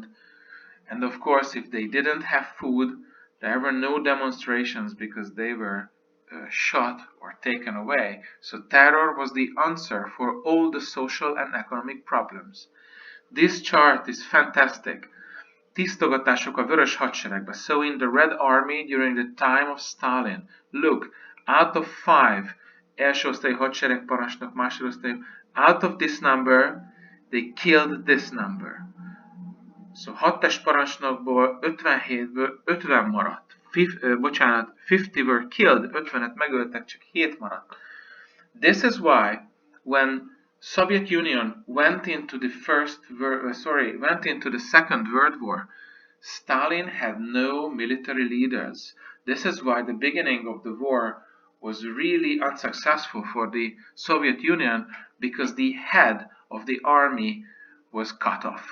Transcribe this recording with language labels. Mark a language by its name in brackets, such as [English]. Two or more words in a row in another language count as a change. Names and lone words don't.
[English] And of course, if they didn't have food, there were no demonstrations because they were shot or taken away. So terror was the answer for all the social and economic problems. This chart is fantastic. [Hungarian] Tisztogatások a Vörös Hadseregbe. [English] So in the Red Army during the time of Stalin, look, out of 5 [Hungarian] első osztályú hadseregparancsnok, másodosztályú, [English] out of this number, they killed this number. [Hungarian] So 6 testparancsnokból 57-ből 50 maradt. [English] 50 were killed, [Hungarian] 50-et megöltek, csak 7 maradt. [English] This is why when Soviet Union went into the Second World War, Stalin had no military leaders. This is why the beginning of the war was really unsuccessful for the Soviet Union, because the head of the army was cut off.